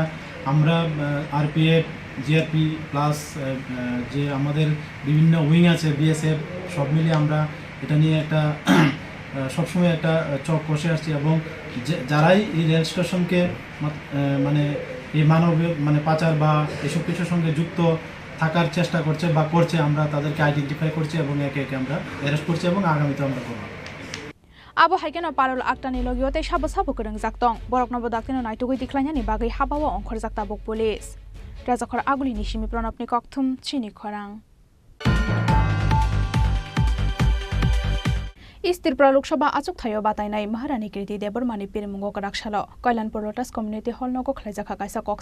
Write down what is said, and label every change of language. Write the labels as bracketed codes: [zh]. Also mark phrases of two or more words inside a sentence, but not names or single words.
[bn] আমরা আরপিএফ জিআরপি প্লাস যে আমাদের বিভিন্ন উইং আছে বিএসএফ সব মিলিয়ে আমরা এটা নিয়ে একটা সবসময় একটা চক কষে আসছি এবং যারাই এই রেল স্টেশনকে মানে এই মানবীয় মানে পাচার বা এসব কিছুর সঙ্গে যুক্ত থাকার চেষ্টা করছে বা করছে, আমরা তাদেরকে আইডেন্টিফাই করছি এবং একে একে আমরা অ্যারেস্ট করছি এবং আগামীতে আমরা করব। [trp] Abo haikeno parol aktani logiote sabo kereng jaktong borok nobo daktino naitugui diklainani bagai habawa ongkhor jakta bok police rajakhor aguli nishimi pranopni kokthum chini khorang Istirpura Loksaha achuk thayo batainai Maharani Kirti Debormani Pirmungo Karakshalo Kailanpur Lotus Community Hall nogo khlaijaka kaisa kok